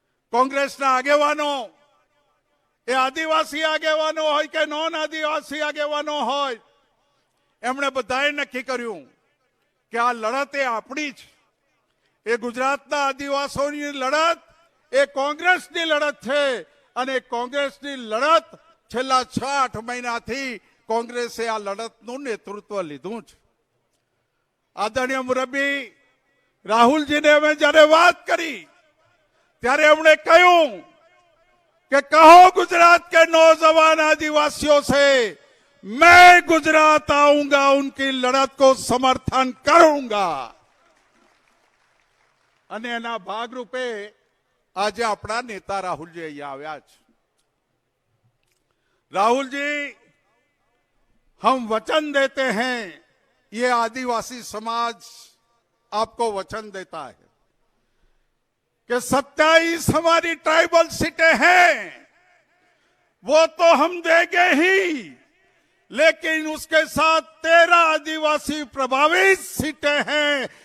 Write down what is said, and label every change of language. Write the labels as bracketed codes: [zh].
[gu] કોંગ્રેસના આગેવાનો, એ આદિવાસી આગેવાનો હોય કે નોન આદિવાસી આગેવાનો હોય, એમણે બધાએ નક્કી કર્યું કે આ લડત એ આપણી છે. એ ગુજરાતના આદિવાસીઓની લડત એ કોંગ્રેસની લડત છે અને કોંગ્રેસની લડત છેલ્લા 6-8 મહિનાથી કોંગ્રેસે આ લડતનું નેતૃત્વ લીધું છે. આદરણીય મુરબ્બી રાહુલજીને અમે જ્યારે વાત કરી ત્યારે એમણે કહ્યું [hi] कि कहो गुजरात के नौजवान आदिवासियों से मैं गुजरात आऊंगा, उनकी लड़त को समर्थन करूंगा. [gu] અને એના ભાગરૂપે આજે આપણા નેતા રાહુલજી અહીંયા આવ્યા છે. [hi] राहुल जी, हम वचन देते हैं, ये आदिवासी समाज आपको वचन देता है कि 27 हमारी ट्राइबल सीटें हैं, वो तो हम देंगे ही, लेकिन उसके साथ 13 आदिवासी प्रभावित सीटें हैं.